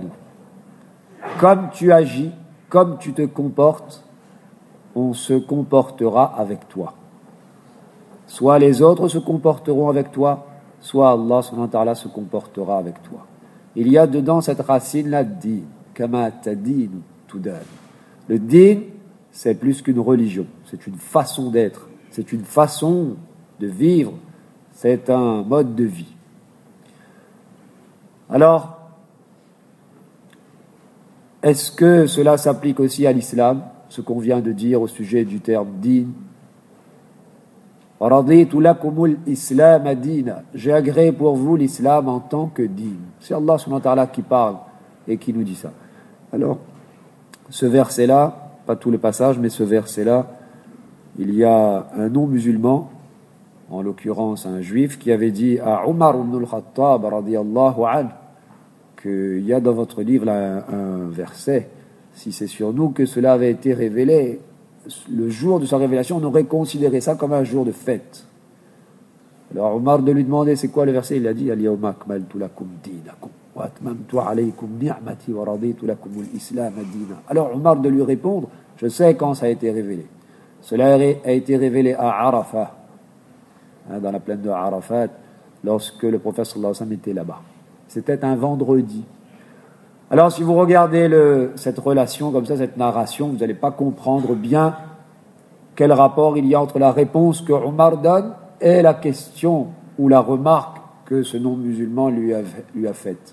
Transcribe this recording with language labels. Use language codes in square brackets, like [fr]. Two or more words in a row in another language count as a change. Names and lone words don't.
[fr] Comme tu agis, comme tu te comportes, on se comportera avec toi. Soit les autres se comporteront avec toi, soit Allah [ar] سبحانه وتعالى [fr] se comportera avec toi. Il y a dedans cette racine-là, din. [ar] كما تدين تدان. [fr] Le din, c'est plus qu'une religion, c'est une façon d'être, c'est une façon de vivre, c'est un mode de vie. Alors, est-ce que cela s'applique aussi à l'islam, ce qu'on vient de dire au sujet du terme din? [ar] رضيت لكم الإسلام دينا. [fr] J'ai agréé pour vous l'islam en tant que din. C'est Allah [ar] سبحانه وتعالى [fr] qui parle et qui nous dit ça. Alors, ce verset-là, pas tout le passage, mais ce verset-là, il y a un non-musulman, en l'occurrence un juif, qui avait dit à Omar ibn al-Khattab, [ar] رضي الله عنه, [fr] qu'il y a dans votre livre là, un verset, si c'est sur nous que cela avait été révélé, le jour de sa révélation, on aurait considéré ça comme un jour de fête. Alors Omar de lui demander c'est quoi le verset, il a dit [ar] اليوم أكملت لكم دينكم وأتممت عليكم نعمتي ورضيت لكم الإسلام دينا. [fr] Alors Omar de lui répondre, je sais quand ça a été révélé. Cela a été révélé à Arafat, dans la plaine de Arafat, lorsque le prophète [ar] صلى الله عليه وسلم [fr] était là-bas. C'était un vendredi. Alors si vous regardez cette relation comme ça, cette narration, vous n'allez pas comprendre bien quel rapport il y a entre la réponse que Omar donne et la question ou la remarque que ce non-musulman lui a faite.